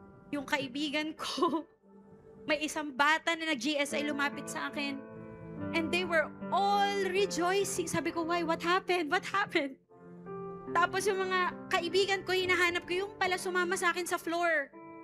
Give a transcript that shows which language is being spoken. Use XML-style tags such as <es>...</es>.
<tl>Yung kaibigan ko, may isang bata na nag-GSI lumapit sa akin.</tl> <en>And they were all rejoicing.</en> <tl>Sabi ko,</tl> <en>why? What happened? What happened?</en> <tl>Tapos yung mga kaibigan ko, hinahanap ko, yung pala sumama sa akin sa floor.</tl>